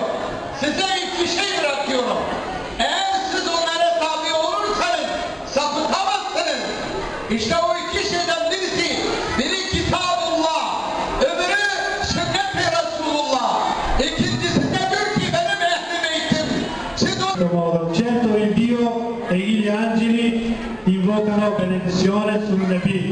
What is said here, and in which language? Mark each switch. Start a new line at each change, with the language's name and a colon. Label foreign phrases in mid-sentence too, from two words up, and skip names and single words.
Turkish: Size iki şey bırakıyorum. Eğer siz onlara tabi olursanız sapıtamazsınız. İşte o iki şeyden biri Kitabullah, öbürü sünnet-i Resulullah. İkincisi de diyor ki benim ehl-i beytim.
Italian: Certo il Dio e gli angeli invocano benedizione sul Nabi.